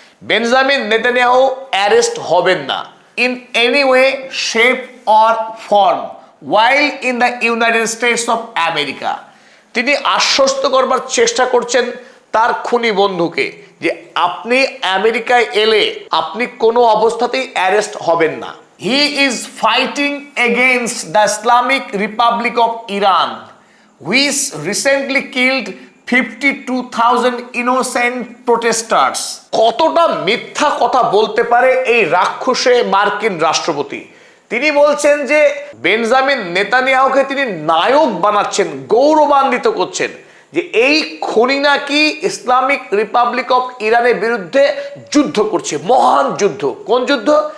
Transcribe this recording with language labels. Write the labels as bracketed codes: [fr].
[en] Benjamin Netanyahu [bn] arrest হবেন না [en] In any way, shape or form while in the United States of America। [bn] তিনি আশ্বস্ত করবার চেষ্টা করছেন তার খুনি বন্ধুকে যে আপনি আমেরিকায় এলে আপনি কোনো অবস্থাতেই অ্যারেস্ট হবেন না। [en] He is fighting against the Islamic Republic of Iran, which recently killed 52,000 innocent protesters। [bn] কতটা মিথ্যা কথা বলতে পারে এই রাক্ষসে মার্কিন রাষ্ট্রপতি। তিনি বলছেন যে বেঞ্জামিন নেতানিয়াহুকে তিনি নায়ক বানাচ্ছেন, গৌরবান্বিত করছেন যে এই খুনি নাকি ইসলামিক রিপাবলিক অফ ইরানের বিরুদ্ধে যুদ্ধ করছে, মহান যুদ্ধ। কোন যুদ্ধ?